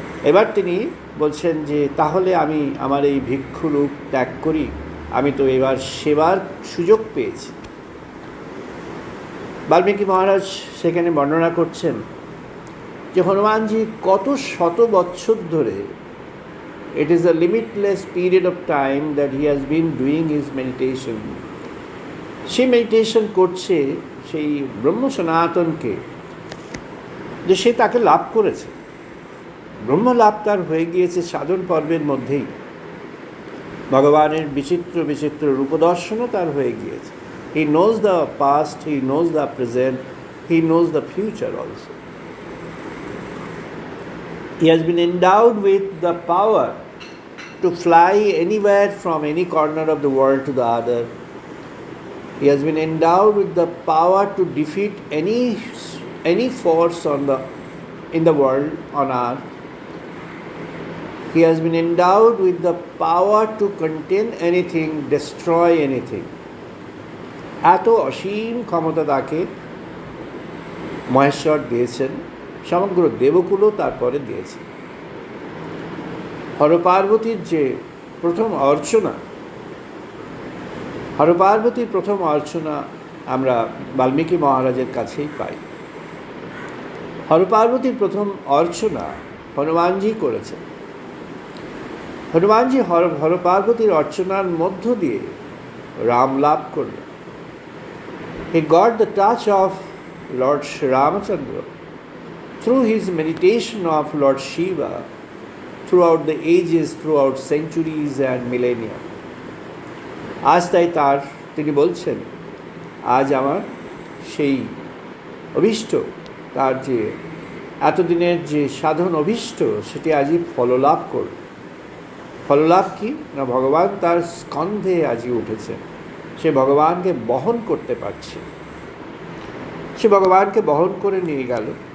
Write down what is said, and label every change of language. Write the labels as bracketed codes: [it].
[bn] এবার তিনি বলছেন যে তাহলে আমি আমার এই ভিক্ষু রূপ ত্যাগ করি, আমি তো এবার সেবার সুযোগ পেয়েছি। বাল্মীকি মহারাজ সেখানে বর্ণনা করছেন যে হনুমানজি কত শত বৎসর ধরে [en] It is a limitless period of time that he has been doing his meditation. [bn] Say meditation করছে সেই ব্রহ্ম সনাতনকে, যে সে তাকে লাভ করেছে, ব্রহ্ম লাভ তার হয়ে গিয়েছে সাধন পর্বের মধ্যেই। ভগবানের বিচিত্র বিচিত্র রূপদর্শনও তার হয়ে গিয়েছে। [en] He knows the past, he knows the present, he knows the future also. He has been endowed with the power to fly anywhere from any corner of the world to the other. He has been endowed with the power to defeat any force in the world on earth. He has been endowed with the power to contain anything, destroy anything. [bn] এত অসীম ক্ষমতা তাকে মহেশ্বর দিয়েছেন, সমগ্র দেবকুলও তারপরে দিয়েছে। হরপার্বতীর যে প্রথম অর্চনা, হরপার্বতীর প্রথম অর্চনা আমরা বাল্মীকি মহারাজের কাছেই পাই। হরপার্বতীর প্রথম অর্চনা হনুমানজি করেছেন। হনুমানজি হরপার্বতীর অর্চনার মধ্য দিয়ে রাম লাভ করলেন। [en] He got the touch of Lord Sri Ramachandra through his meditation of Lord Shiva throughout the ages, throughout centuries and millennia. [bn] আজ তাই তিনি বলছেন, আজ আমার সেই অভীষ্ট, তার যে এতদিনের যে সাধন অভীষ্ট, সেটি আজই ফললাভ করল। ফললাভ কি না, ভগবান তার স্কন্ধে আজই উঠেছে, সে ভগবানকে বহন করতে পারছে, সে ভগবানকে বহন করে নিয়ে গেল।